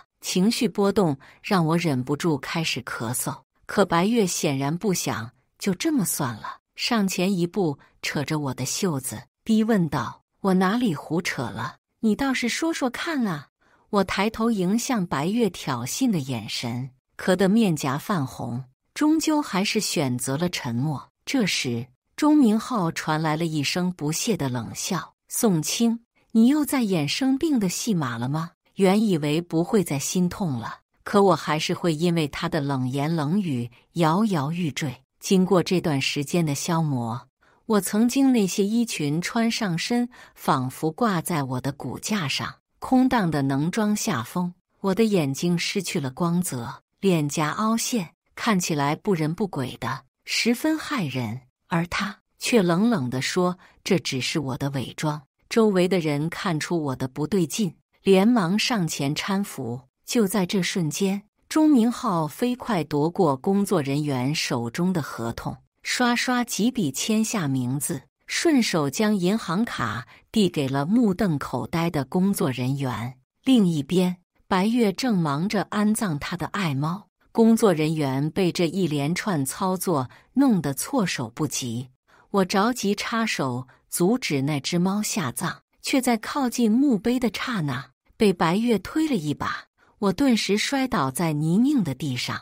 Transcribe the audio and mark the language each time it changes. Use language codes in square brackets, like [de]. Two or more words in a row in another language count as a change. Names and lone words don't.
[zh] 情緒波動讓我忍不住開始咳嗽，可白月顯然不想就這麼算了，上前一步，扯着我的袖子，逼問道：“我哪裡胡扯了？你倒是說說看啊！”我抬頭迎向白月挑釁的眼神，咳得面頰泛紅，終究還是選擇了沉默。這時，鐘明浩傳來了一聲不屑的冷笑：“宋清，你又在演生病的戲碼了嗎？” 原以為不會再心痛了，可我還是會因為他的冷言冷語搖搖欲墜。經過這段時間的消磨，我曾經那些衣裙穿上身，仿佛掛在我的骨架上，空蕩的能裝下風。我的眼睛失去了光澤，臉頰凹陷，看起來不人不鬼的，十分駭人。而他卻冷冷地說：“這只是我的偽裝。” 周圍的人看出我的不對勁，連忙上前攙扶。就在這瞬間，鐘明浩飛快奪過工作人員手中的合同，刷刷幾筆簽下名字，順手將銀行卡遞給了目瞪口呆的工作人員。另一邊，白月正忙着安葬他的愛貓，工作人員被這一連串操作弄得措手不及。我着急插手阻止那只貓下葬，卻在靠近墓碑的剎那被白月推了一把，我頓時摔倒在泥濘的地上。